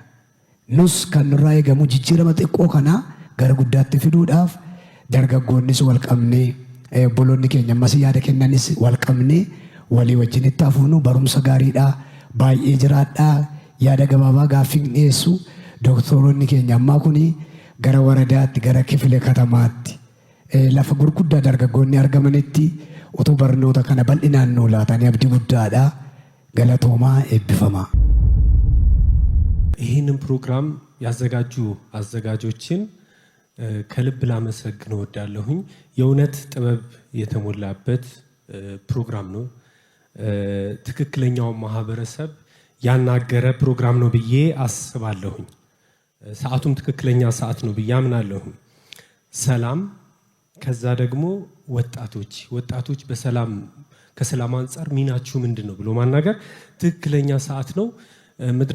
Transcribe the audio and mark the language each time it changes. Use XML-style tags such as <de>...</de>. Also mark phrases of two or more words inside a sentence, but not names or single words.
<om>Nus kan nurraa eegamu jijjiirama xiqqoo kanaa gara guddaatti fiduudhaaf dargaggoonnis wal qabnee obboloonni keenya ammas yaada kennanis wal qabnee walii wajjinitti hafuunu barumsa gaariidhaa baay'ee jiraadhaa yaada gabaabaa gaaffii dhiyeessu doktoroonni keenya ammaa kuni gara waradaatti gara kifile katamaatti lafa gurguddaa dargaggoonni argamanitti utuu barnoota kana bal'inaan nuu laatanii abdii guddaadhaa galatoomaa eebbifamaa.</om> <am>ይህንን ፕሮግራም ያዘጋጁ አዘጋጆችን ከልብ ላመሰግን እወዳለሁኝ። የእውነት ጥበብ የተሞላበት ፕሮግራም ነው። ትክክለኛውን ማህበረሰብ ያናገረ ፕሮግራም ነው ብዬ አስባለሁኝ። ሰዓቱም ትክክለኛ ሰዓት ነው ብዬ አምናለሁ። ሰላም፣ ከዛ ደግሞ ወጣቶች በሰላም ከሰላም አንጻር ሚናችሁ ምንድን ነው ብሎ ማናገር ትክክለኛ ሰዓት ነው። መድረክ</am>